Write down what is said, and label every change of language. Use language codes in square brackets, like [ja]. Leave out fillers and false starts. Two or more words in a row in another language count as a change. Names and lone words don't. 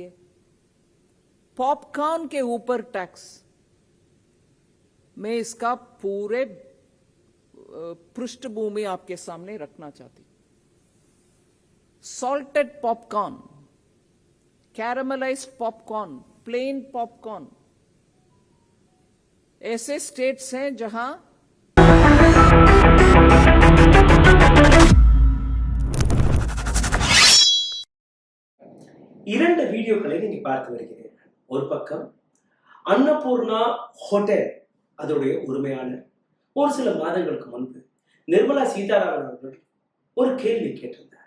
[hi] पॉपकॉर्न के ऊपर टैक्स, मैं इसका पूरे पृष्ठभूमि आपके सामने रखना चाहती हूं। [en] Salted popcorn, caramelized popcorn, plain popcorn, [hi] ऐसे स्टेट्स हैं जहां [ta] இரண்டு வீடியோக்களை நீங்க பார்த்து வருகிறீர்கள். ஒரு பக்கம் அன்னபூர்ணா ஹோட்டல் அதோடைய உரிமையாளர் ஒரு சில மாதங்களுக்கு முன்பு நிர்மலா சீதாராமன் அவர்கள் ஒரு கேள்வி கேட்டிருந்தார்.